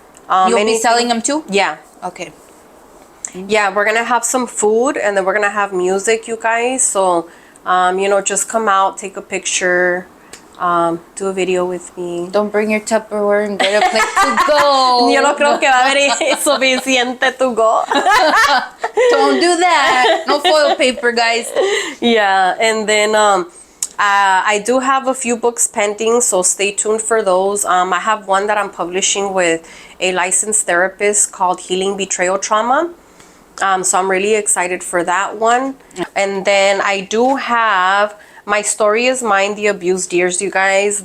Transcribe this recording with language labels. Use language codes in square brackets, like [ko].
[en] You'll be selling them too? Yeah. Okay. Yeah, we're gonna have some food and then we're gonna have music, you guys. So, just come out, take a picture, do a video with me. Don't bring your Tupperware and get a plate to go. [es] Yo no creo que va a haber suficiente [en] to go. Don't do that. No foil paper, guys. Yeah, and then I do have a few books pending, so stay tuned for those. I have one that I'm publishing with a licensed therapist called Healing Betrayal Trauma. So I'm really excited for that one. And then I do have My Story is Mine, The Abused Years, you guys.